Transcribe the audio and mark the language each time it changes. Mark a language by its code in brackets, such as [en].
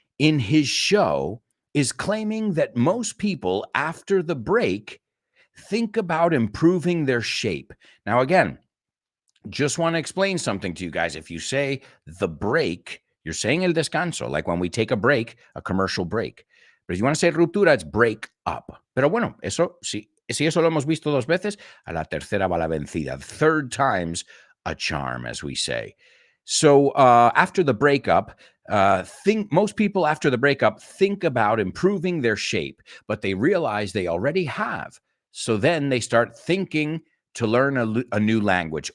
[en] in his show is claiming that most people after the break think about improving their shape. Now, again, just want to explain something to you guys. If you say the break, you're saying el descanso, like when we take a break, a commercial break. But if you want to say ruptura, it's break up. [es] Pero bueno, eso, si eso lo hemos visto dos veces, a la tercera va la vencida. [en] Third time's a charm, as we say. So after the breakup, most people after the breakup think about improving their shape, but they realize they already have. So then they start thinking to learn a new language.